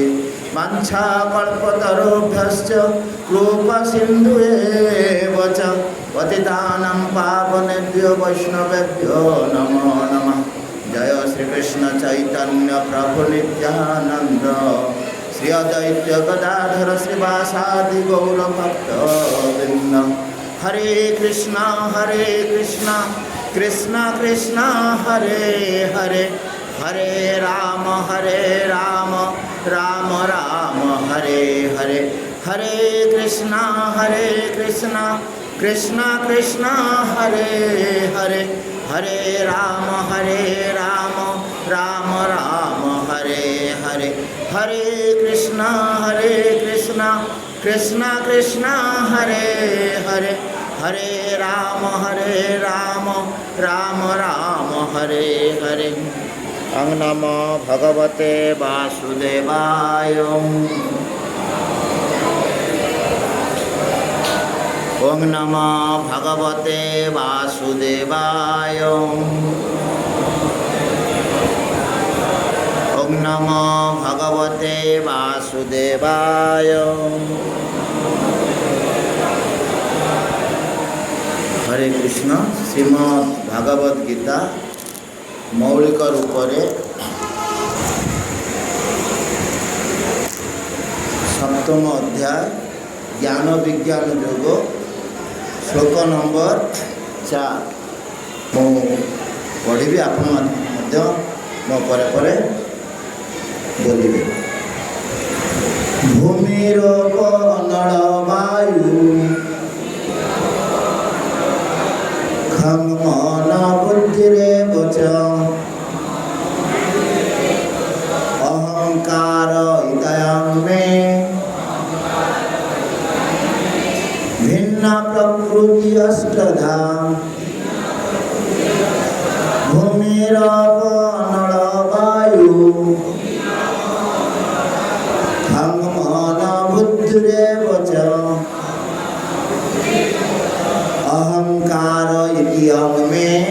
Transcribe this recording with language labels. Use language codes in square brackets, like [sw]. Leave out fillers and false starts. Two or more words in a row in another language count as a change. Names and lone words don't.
[sa] वाञ्छाकल्पतरुभ्यश्च कृपासिन्धुएव च पतितानां पावनेभ्यो वैष्णवेभ्यो नमो नमः। जय श्री कृष्ण चैतन्य प्रभु नित्यानंद श्री अद्वैत गदाधर श्रीवासादि गौर भक्तवृंद। हरे कृष्णा कृष्ण कृष्ण हरे हरे हरे राम राम राम हरे हरे। हरे कृष्णा कृष्ण कृष्ण हरे हरे हरे राम राम राम हरे हरे। हरे कृष्णा कृष्ण कृष्ण हरे हरे हरे राम राम राम हरे हरे। ओं नमो भगवते वासुदेवाय। ओं नमो भगवते वासुदेवाय। ओं नमो भगवते वासुदेवाय। हरे कृष्ण। [hi] श्रीमद् भागवत गीता मौलिक रूप से सप्तम अध्याय ज्ञान विज्ञान योग श्लोक नंबर 4 पढ़ी। [or] आपण ମୋ ପରେ ପରେ ବୋଲିବେ। [sa] ଭୂମିର ଅନଳ ବାୟୁ ଖଂ ମନ ବୁଦ୍ଧିରେ ବଚ ଅହଙ୍କାର ଇଦୟଂ ମେ ভিন্ন প্রকৃতি অষ্টধা ভূমির অনল বায়ু খং মন বুদ্ধিরে বচ অহংকার ইতিয়ং মে